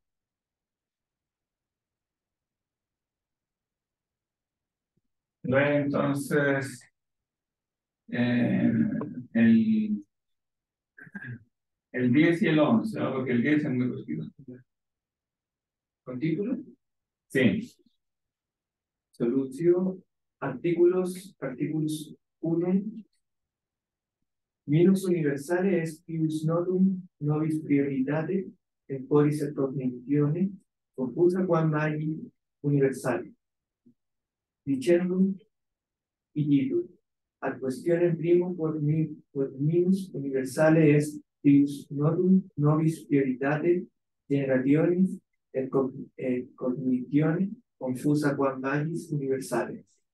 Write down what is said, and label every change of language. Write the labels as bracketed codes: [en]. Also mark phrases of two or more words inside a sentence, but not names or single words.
[es] Entonces, el, el 10 y el 11, ¿no? Porque el 10 es muy cortito. ¿Con título? Sí. Solución, artículos [la] 1 Minus universale est pius notum nobis prioritate temporis et cognitione confusa quam magi universale. Dicendum igitur ad questionem primum quod minus universale est pius notum nobis prioritate generationis et cognitione confusa quam magis universale.